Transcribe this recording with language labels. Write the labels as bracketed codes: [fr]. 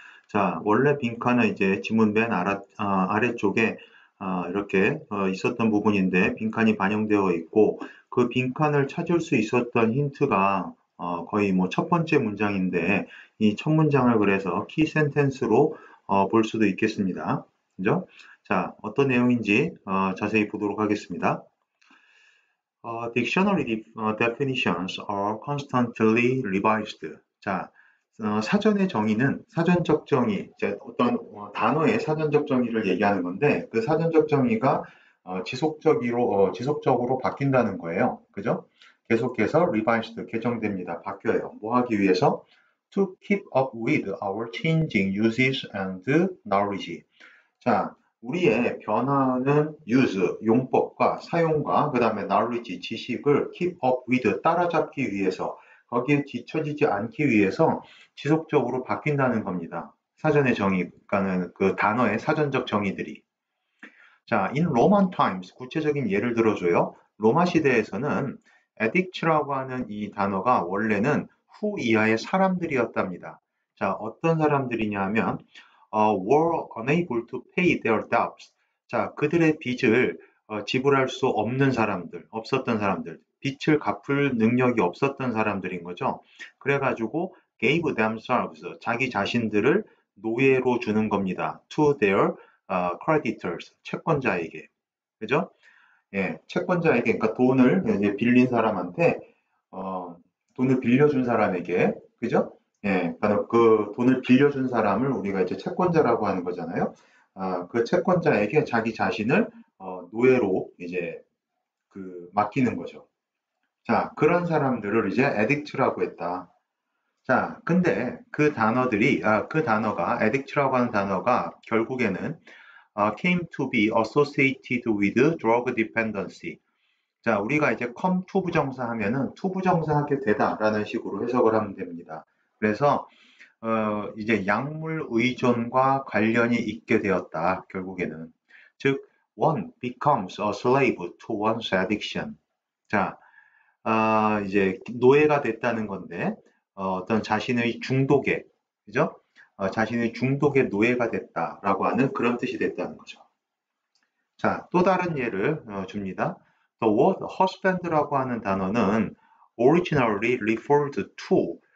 [ko] 자, 원래 빈칸은 이제 지문 맨 아래쪽에 이렇게 있었던 부분인데 빈칸이 반영되어 있고 그 빈칸을 찾을 수 있었던 힌트가 거의 뭐 첫 번째 문장인데 이 첫 문장을 그래서 키 센텐스로 볼 수도 있겠습니다. 그죠? 자, 어떤 내용인지 자세히 보도록 하겠습니다. [en] Dictionary definitions are constantly revised. [ko] 자, 사전의 정의는 사전적 정의, 어떤 단어의 사전적 정의를 얘기하는 건데 그 사전적 정의가 지속적으로 바뀐다는 거예요. 그죠? 계속해서 revised, 개정됩니다. 바뀌어요. 뭐 하기 위해서? [en] To keep up with our changing uses and knowledge. [ko] 자, 우리의 변화하는 use, 용법과 사용과 그 다음에 knowledge, 지식을 [en] keep up with, [ko] 따라잡기 위해서 거기에 뒤처지지 않기 위해서 지속적으로 바뀐다는 겁니다. 사전의 정의가는 그 단어의 사전적 정의들이. 자, [en] in Roman times, [ko] 구체적인 예를 들어줘요. 로마 시대에서는 addict라고 하는 이 단어가 원래는 후 이하의 사람들이었답니다. 자, 어떤 사람들이냐면 [en] were unable to pay their debts. [ko] 자, 그들의 빚을 지불할 수 없는 사람들, 없었던 사람들, 빚을 갚을 능력이 없었던 사람들인 거죠. 그래가지고 [en] gave themselves, [ko] 자기 자신들을 노예로 주는 겁니다. [en] to their creditors, [ko] 채권자에게. 그죠? 예, 채권자에게, 그러니까 돈을 이제 빌린 사람한테, 돈을 빌려준 사람에게, 그죠? 예, 그러니까 그 돈을 빌려준 사람을 우리가 이제 채권자라고 하는 거잖아요. 그 채권자에게 자기 자신을 노예로 이제 맡기는 거죠. 자, 그런 사람들을 이제 addict라고 했다. 자, 근데 그 단어가, addict라고 하는 단어가 결국에는 [en] came to be associated with drug dependency. [ko] 자, 우리가 이제 come to 부정사 하면은 to 부정사 하게 되다라는 식으로 해석을 하면 됩니다. 그래서 이제 약물 의존과 관련이 있게 되었다. 결국에는. 즉, [en] one becomes a slave to one's addiction. [ko] 자, 이제 노예가 됐다는 건데 어떤 자신의 중독에, 그죠? 자신의 중독의 노예가 됐다라고 하는 그런 뜻이 됐다는 거죠. 자, 또 다른 예를 줍니다. [en] The word husband라고 하는 단어는 originally referred to.